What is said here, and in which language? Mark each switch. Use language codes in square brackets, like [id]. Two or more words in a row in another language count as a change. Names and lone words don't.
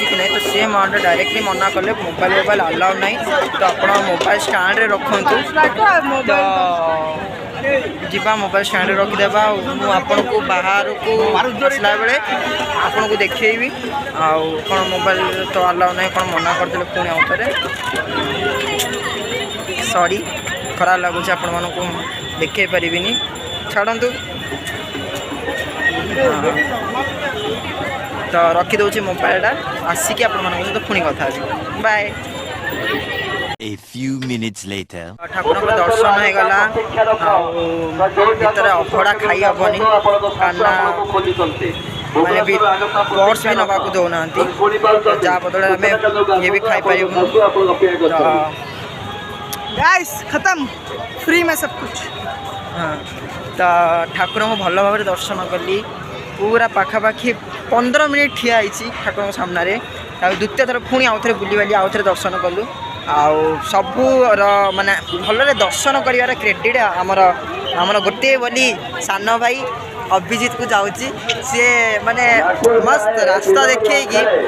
[or] କି ନାହିଁ ତ ସେ ଡାଇରେକ୍ଟଲି ମନା କଲେ [en] mobile allow [or] ନାହିଁ ତ ଆପଣ ମୋବାଇଲ ଷ୍ଟାଣ୍ଡରେ ରଖନ୍ତୁ ତ ଯିବା ମୋବାଇଲ ଷ୍ଟାଣ୍ଡରେ ରଖିଦେବା ଆଉ ମୁଁ ଆପଣଙ୍କୁ ବାହାରକୁ ଆସିଲା ବେଳେ ଆପଣଙ୍କୁ ଦେଖେଇବି ଆଉ କ'ଣ ମୋବାଇଲ ତ ଆଲାଉ ନାହିଁ କ'ଣ ମନା କରିଦେଲେ ପୁଣି ଆଉ ଥରେ ସରି ଖରାପ ଲାଗୁଛି ଆପଣମାନଙ୍କୁ ଦେଖେଇ ପାରିବିନି ଛାଡ଼ନ୍ତୁ ତ ରଖିଦେଉଛି ମୋବାଇଲଟା ଆସିକି ଆପଣମାନଙ୍କ ସହିତ ପୁଣି କଥା ହେବି ବାଏ [en] A few minutes later. [or] ଠାକୁରଙ୍କ ଦର୍ଶନ ହେଇଗଲା ଆଉ ଭିତରେ ଅଭଡ଼ା ଖାଇ ହେବନି କାରଣ ମାନେ ବି ପର୍ସ ବି ନେବାକୁ ଦେଉନାହାନ୍ତି ଯାହା ବଦଳରେ ଆମେ ଇଏ ବି ଖାଇପାରିବୁନି [hi] गाइस खत्म फ्री में सब कुछ [or] ହଁ ତ ଠାକୁରଙ୍କୁ ଭଲ ଭାବରେ ଦର୍ଶନ କଲି ପୁରା ପାଖାପାଖି 15 ମିନିଟ୍ ଠିଆ ହେଇଛି ଠାକୁରଙ୍କ ସାମ୍ନାରେ ଆଉ ଦ୍ୱିତୀୟ ଥର ପୁଣି ଆଉଥରେ ବୁଲିବାଲି ଆଉଥରେ ଦର୍ଶନ କଲୁ ଆଉ ସବୁର ମାନେ ଭଲରେ ଦର୍ଶନ କରିବାର କ୍ରେଡ଼ିଟ୍ ଆମର ଗୋଟିଏ ବୋଲି ସାନ ଭାଇ ଅଭିଜିତକୁ ଯାଉଛି ସିଏ ମାନେ ମସ୍ତ ରାସ୍ତା ଦେଖେଇକି